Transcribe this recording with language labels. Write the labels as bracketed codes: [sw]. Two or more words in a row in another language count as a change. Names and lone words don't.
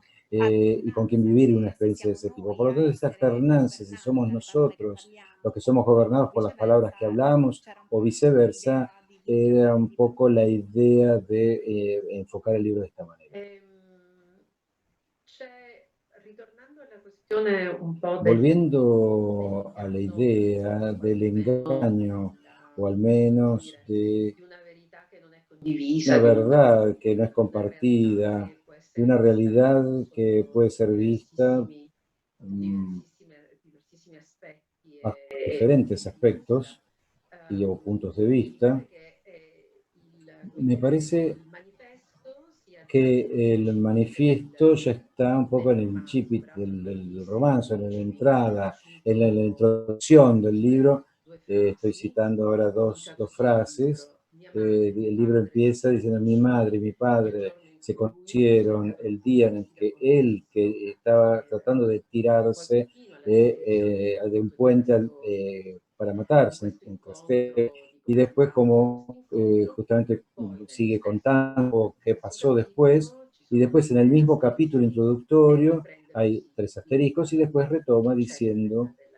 [es] Y con quien vivir una experiencia de ese tipo. Por lo tanto, esta alternancia, si somos nosotros los que somos gobernados por las palabras que hablamos o viceversa, era un poco la idea de enfocar el libro de esta manera. [it] C'è questione un po' [es] Volviendo a la idea del engaño, o al menos de [it] di una verità che non è [es] una [it] condivisa, [es] verdad que no es [it] di una realtà [es] compartida, [it] che può [es] de [it] essere [es] una [it] vista [es] realidad que [it] sotto [es] puede ser vista mm, [it] diversissimi aspetti [es] bajo [it] e punti [es] diferentes [it] di vista. [es] aspectos y o puntos de [it] Mi [es] vista. [it] pare che [es] Me parece [it] il manifesto sia già [es] que el manifiesto ya está un poco en el incipit del romance, en la entrada, en la introducción del libro. Estoy citando ahora dos frases. El libro empieza diciendo: mi madre y mi padre se conocieron el día en el que él, que estaba tratando de tirarse de un puente para matarse en Trastevere, y después como justamente sigue contando qué pasó después, y después en el mismo capítulo introductorio hay 3 asteriscos y después retoma diciendo